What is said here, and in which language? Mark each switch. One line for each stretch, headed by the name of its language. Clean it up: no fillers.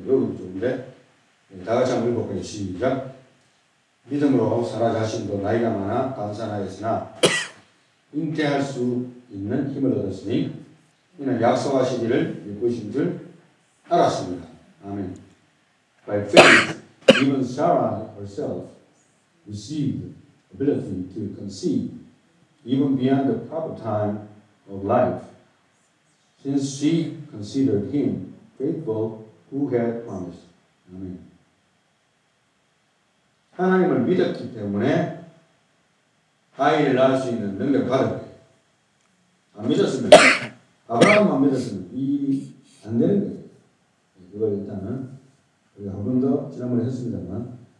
Korean: 여기 좋은데 다 같이 한번 읽어볼게요. 시작. 믿음으로 사라 자신도 나이가 많아 간사하였으나 잉태할 수 있는 힘을 얻었으니 이는 약속하시기를 믿으신 줄 알았습니다. 아멘.
English: By faith, even Sarah herself received ability to conceive even beyond the proper time of life, since she considered him faithful who had promised.
Korean: 아멘. 하나님을 믿었기 때문에 아이를 낳을 수 있는 능력을 받은 거예요. 안 믿었으면, 아브라함만 믿었으면 이 일이 안 되는 거예요. 그걸 일단은 우리가 한 번 더 지난번에 했습니다만